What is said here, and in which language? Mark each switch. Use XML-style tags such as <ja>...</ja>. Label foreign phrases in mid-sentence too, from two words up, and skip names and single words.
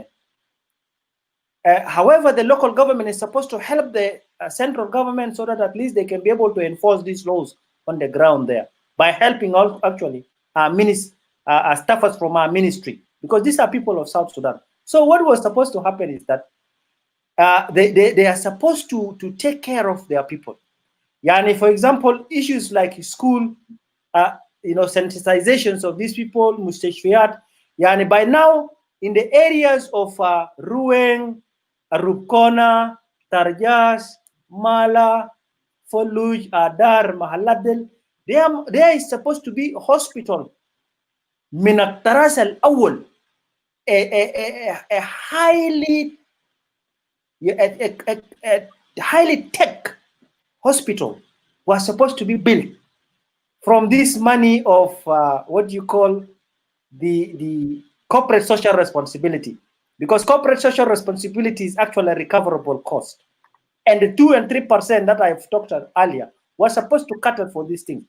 <en>However, the local government is supposed to help the central government so that at least they can be able to enforce these laws on the ground there by helping actually our staffers from our ministry, because these are people of South Sudan. So what was supposed to happen is that they are supposed to take care of their people. Yani, for example, issues like school, sensitizations of these people, mustashfiyat. Yani, by now, in the areas of Ruweng, Rubkona, Tarjas, Mala, Foluj, Adar, Mahaladel, there is supposed to be a hospital.</en> <ar>من الطراز الأول</ar> <en>a highly tech hospital was supposed to be built from this money of what you call the corporate social responsibility, because corporate social responsibility is actually a recoverable cost, and the 2 and 3% that I've talked about earlier was supposed to cater for these things.</en>